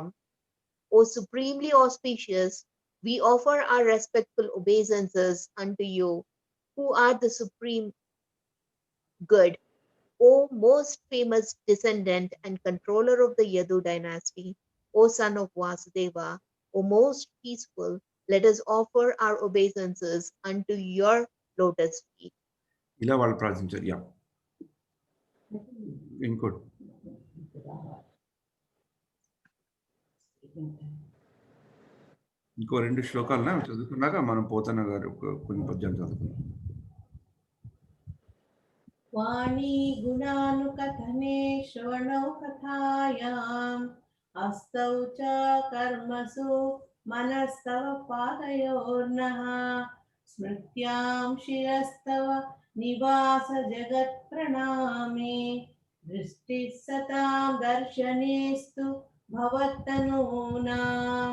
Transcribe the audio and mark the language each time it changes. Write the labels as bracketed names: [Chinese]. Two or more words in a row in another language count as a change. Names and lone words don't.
[English] O supremely auspicious, we offer our respectful obeisances unto you, who are the supreme good. O most famous descendant and controller of the Yadu dynasty, O son of Vasudeva, O most peaceful, let us offer our obeisances unto your lotus feet. [Telugu] ఇలా వాళ్ళు ప్రార్థించారు. యా, ఇంకోటి ఇంకో 2 శ్లోకాలను చదువుకున్నాక మనం పోతన్న గారు కొన్ని పద్యాలు చదువుకున్నాం. [Sanskrit] वाणी गुणानुकथने श्रवणौ कथायाम् हस्तौ च कर्मसु मनस्तव पादयोर्नः स्मृत्यां शिरस्तव निवास जगत्प्रणामे दृष्टिः सतां दर्शनेस्तु भवत्तनूनां.